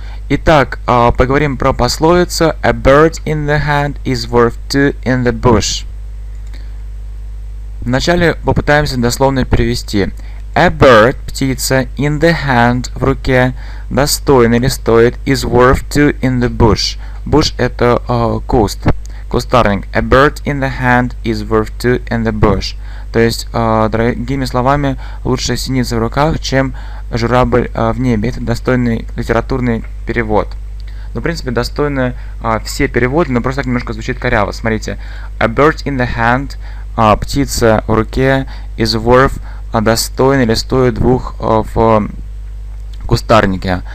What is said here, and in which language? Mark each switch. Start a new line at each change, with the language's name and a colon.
Russian: Итак, поговорим про пословицу A bird in the hand is worth two in the bush. Вначале попытаемся дословно перевести.
English: A bird, птица, in the hand, в руке, достойно или стоит, is worth two in the bush.
Russian: Bush это куст, кустарник.
English: A bird in the hand is worth two in the bush.
Russian: То есть, другими словами, лучше синица в руках, чем журавль в небе. Это достойный литературный перевод. Ну, в принципе, достойны все переводы, но просто так немножко звучит коряво. Смотрите. A bird in the hand, птица в руке, is worth, достойно или стоит двух в кустарнике.